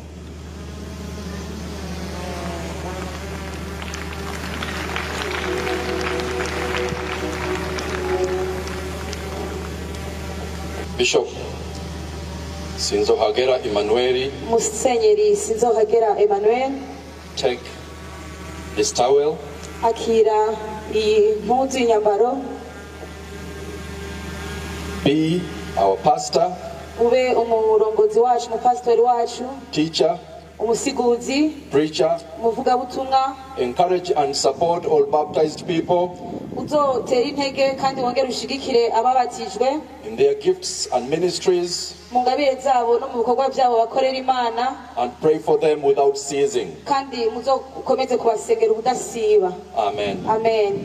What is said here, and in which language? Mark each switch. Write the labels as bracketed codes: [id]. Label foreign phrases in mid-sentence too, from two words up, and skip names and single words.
[en] Bishop Sinzohagera Emmanuel, [rn] Musenyeri Sinzohagera Emmanuel, [en] take this towel, [rn] akira iyi mpuzu y'inyambaro, [en] be our pastor, [rn] ube umurongozi wacu, umupasitori wacu, [en] teacher, [rn] umusiguzi, [en] preacher, [rn] umuvugabutumwa, [en] encourage and support all baptized people [rn] uzotera intege kandi wongere ushigikire ababatijwe [en] in their gifts and ministries, [rn] mu ngabire zabo no mu bikorwa byabo bakorera Imana, [en] and pray for them without ceasing. [rn] kandi muzokomeze kubasengera ubudasiba. [en] Amen. [rn] Amen.